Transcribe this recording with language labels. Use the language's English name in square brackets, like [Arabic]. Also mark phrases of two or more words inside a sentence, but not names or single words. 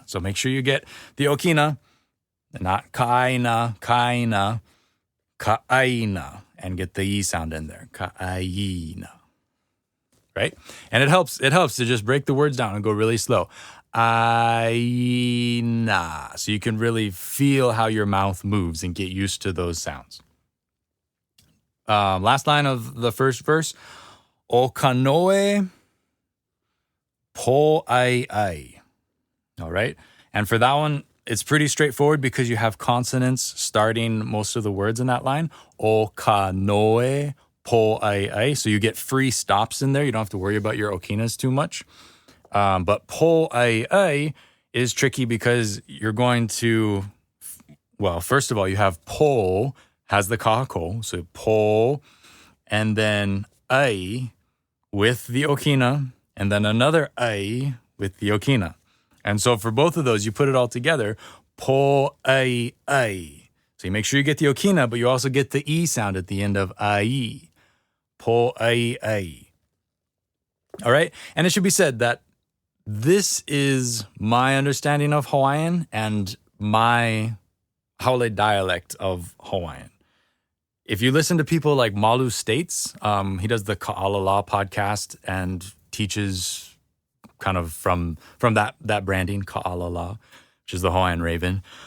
[English] So make sure you get the okina, not ka'aina, ka'aina, and get the e sound in there, ka'aina, right? And it helps to just break the words down and go really slow. Aina. So you can really feel how your mouth moves and get used to those sounds. Last line of the first verse. [Hawaiian] O kanoe po ai. [English] All right. And for that one, it's pretty straightforward because you have consonants starting most of the words in that line. [Hawaiian] O kanoe po ai. [English] So you get free stops in there. You don't have to worry about your okinas too much. But [Hawaiian] po ai [English] is tricky because you're going to, well, first of all, you have po has the kahako, so po, and then ai with the okina, and then another ai with the okina. And so for both of those, you put it all together, [Hawaiian] po ai. [English] So you make sure you get the okina, but you also get the e sound at the end of ai. [Hawaiian] Po ai. [English] All right? And it should be said that this is my understanding of Hawaiian and my haole dialect of Hawaiian. If you listen to people like Malu States, he does the Ka'alala podcast and teaches kind of from that branding, Ka'alala, which is the Hawaiian Raven.